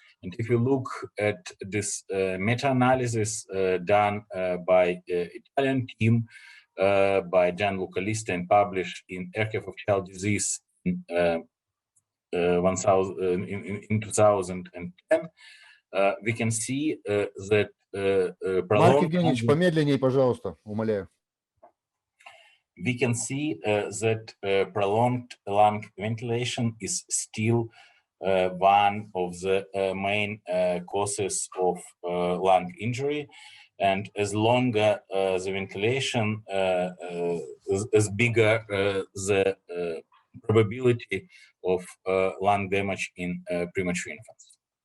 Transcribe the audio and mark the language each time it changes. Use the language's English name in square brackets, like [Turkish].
[English] And if you look at this meta-analysis done by Italian team, by Gianluca Lista and published in Archive of Child Disease in 2010, we can see that [Russian] Марк Евгеньевич, помедленнее, пожалуйста, умоляю. [English] We can see that prolonged lung ventilation is still one of the main causes of lung injury. And as longer the ventilation, as bigger the probability of lung damage in premature infants.